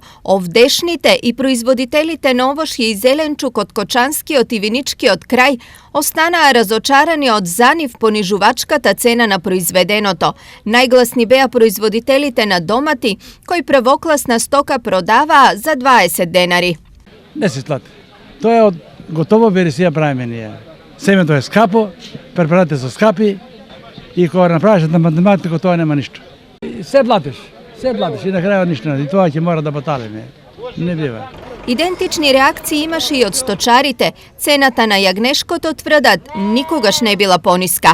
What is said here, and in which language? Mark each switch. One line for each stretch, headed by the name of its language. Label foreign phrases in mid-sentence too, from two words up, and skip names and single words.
Macedonian: Овдешните и производителите новоште и зеленчук од Кочански и Винички од крај останa разочарани од занив понижувачката цена на произведено то. Најгласни беја производителите на домати кои првокласна стока продава за 20 денари. Не се сплати. Тоа е од готово вересија правиме ние. Семето е скапо, препаратите се скапи и кога направиш на математика тоа нема ништо. Се платиш и на крајот ништо, и тоа ќе мора да поталиме. Не бива. Идентични реакции имаше и од сточарите. Цената на јагнешкото тврдат никогаш не била пониска.